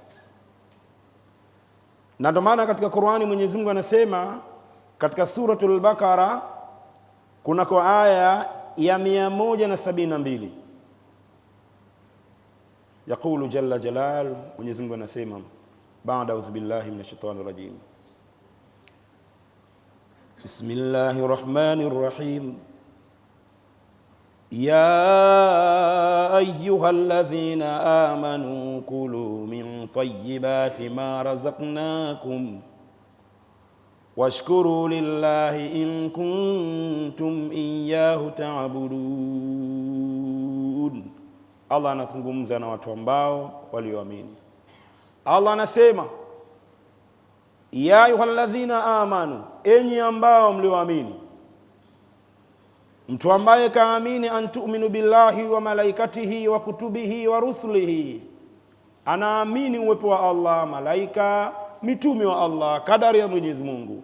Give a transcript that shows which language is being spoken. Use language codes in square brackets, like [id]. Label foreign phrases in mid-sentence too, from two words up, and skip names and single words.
[sw] Na ndio maana katika Qur'ani Mwenyezi Mungu anasema katika suratul Baqara kuna kwa aya ya 172, [ar] يقول جل جلاله, [sw] Mwenyezi Mungu anasema baada [ar] أعوذ بالله من الشيطان الرجيم, بسم الله الرحمن الرحيم يا أيها الذين آمنوا كلوا من طيبات ما رزقناكم واشكروا لله إن كنتم إياه تعبدون. [sw] Allah anazungumza na watu ambao walioamini. Allah anasema [ar] يا أيها الذين آمنوا, [sw] enyi ambao mlioamini. Mtu ambaye kaamini [ar] أن تؤمن بالله وملائكته وكتبه ورسله, [sw] anaamini uwepo wa Allah, malaika, mitume wa Allah, kadari ya Mwenyezi Mungu.